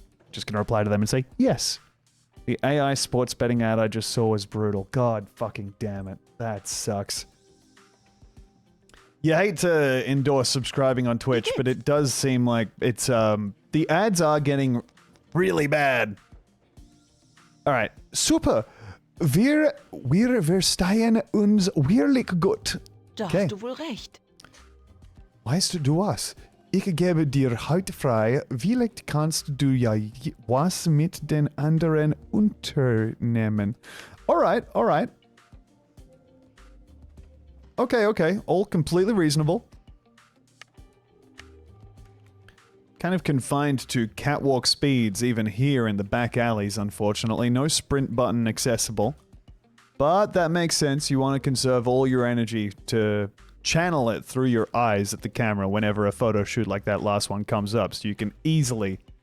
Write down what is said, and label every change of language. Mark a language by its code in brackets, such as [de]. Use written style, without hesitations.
[en] Just gonna reply to them and say, yes. The AI sports betting ad I just saw was brutal. God fucking damn it. That sucks. You hate to endorse subscribing on Twitch, but it does seem like it's, the ads are getting really bad. Alright. Super. [de] Wir verstehen uns wirklich gut. Da [en] Okay. [de] hast du wohl recht. Weißt du was? Ich gebe dir heute frei. Vielleicht kannst du ja was mit den anderen unternehmen. [en] Alright, alright. Okay, okay. All completely reasonable. Kind of confined to catwalk speeds even here in the back alleys, unfortunately. No sprint button accessible. But that makes sense. You want to conserve all your energy to channel it through your eyes at the camera whenever a photo shoot like that last one comes up, so you can easily